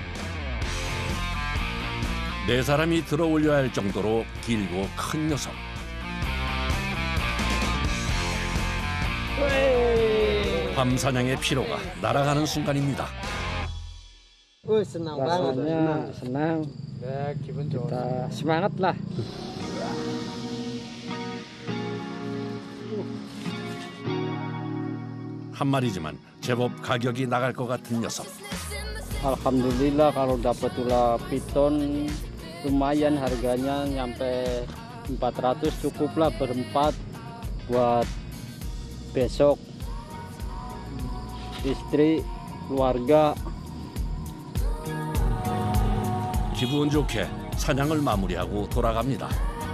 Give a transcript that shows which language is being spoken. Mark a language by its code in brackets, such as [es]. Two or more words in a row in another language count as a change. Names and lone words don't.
[ko] 네 사람이 들어 올려야 할 정도로 길고 큰 녀석. 밤 사냥의 피로가 날아가는 순간입니다. [id] Senang banget. Rasanya senang. Ya, [ko] 기분 좋아. [id] Kita semangat lah. [ko] 한 마리지만 제법 가격이 나갈 것 같은 녀석. [id] Alhamdulillah kalau dapat ular piton lumayan harganya nyampe 400 cukuplah berempat buat besok istri keluarga. [ko] 기분 좋게 사냥을 마무리하고 돌아갑니다.